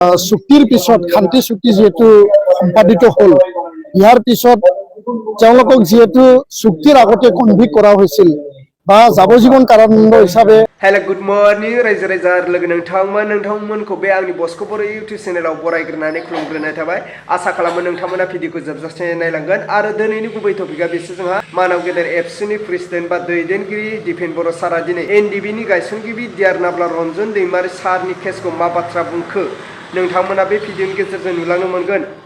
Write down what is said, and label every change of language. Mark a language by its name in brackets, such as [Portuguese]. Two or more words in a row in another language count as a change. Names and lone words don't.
[Assamese] চুক্তিৰ পিছত শান্তি চুক্তি যেহেতু সম্পাদিত হল ইয়াৰ পিছত তেওঁলোকক যেহেতু চুক্তিৰ আগতে কনভিক্ট কৰা হৈছিল বা যাৱজ্জীৱন কাৰাদণ্ড হিচাপে [English] hello good morning [Bodo] रायजो राजा लोगो नोंथांमोनखौ बे आंनि बस्क' बर' इउटुब चेनेलाव बरायग्रोनानै खुलुमग्रोनाय थाबाय आसा खालामो नोंथांमोना भिडिअखौ जोबजासे नायलांगोन आरो दिनैनि गुबै टपिकआ बेसो जोंहा मानाव गेदेर एबसुनि प्रेसिडेन्ट बा दैदेनगिरि दिपेन बर' सारा दिनै एनडिबिनि गायसनगिरि दियारनाब्ला रन्जन दैमारि सारनि केसखौ मा बाथ्रा बुंखो नोंथांमोना बे भिडिअनि गेजेरजों नुलांनो मोनगोन